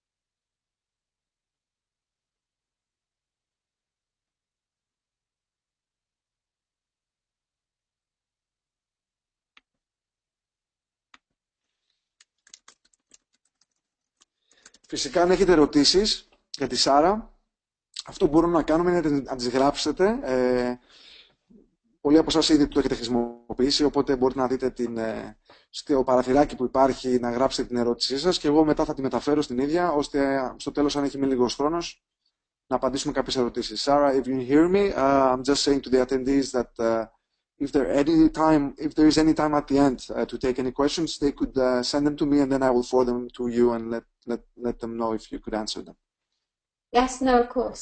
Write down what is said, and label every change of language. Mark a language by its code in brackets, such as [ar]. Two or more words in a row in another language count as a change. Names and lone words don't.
[el] Φυσικά αν έχετε ερωτήσεις για τη Σάρα, αυτό που μπορούμε να κάνουμε είναι να τις γράψετε. Πολλοί από εσάς ήδη το έχετε χρησιμοποιήσει, οπότε μπορείτε να δείτε στο παραθυράκι που υπάρχει να γράψετε την ερώτησή σας και εγώ μετά θα τη μεταφέρω στην ίδια, ώστε στο τέλος, αν έχει μείνει λίγος χρόνος, να απαντήσουμε κάποιες ερωτήσεις. [en] Sarah, if you hear me, I'm just saying to the attendees that if there is any time at the end to take any questions, they could send them to me and then I will forward them to you and let them know if you could answer them. Yes, no, of course.